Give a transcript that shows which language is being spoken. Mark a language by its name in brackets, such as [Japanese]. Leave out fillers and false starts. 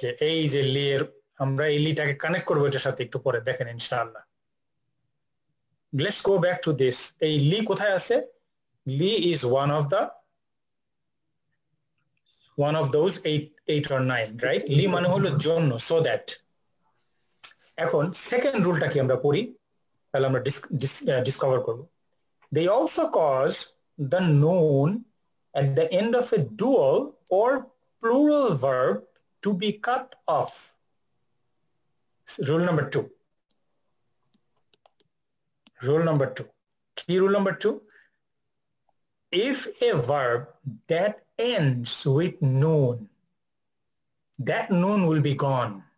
[Bangla] এই যে লি এর, আমরা এই লিটাকে কানেক্ট করবো এটার সাথে একটু পরে দেখেন ইনশাআল্লাহ। [English] Let's go back to this. [Bangla] এই লি কোথায় আছে? [English] Li is one of the one of those 8 or 9, right? [Bangla] Li মানে হলো জন্য, [English] so that. [Bangla] এখন second রুলটা কি আমরা পড়ি, তাহলে আমরা ডিসকভার করব। [English] They also cause the noun at the end of a dual or plural verb to be cut off. Rule number 2. Rule number 2. Key rule number 2. If a verb that ends with noun, that noun will be gone.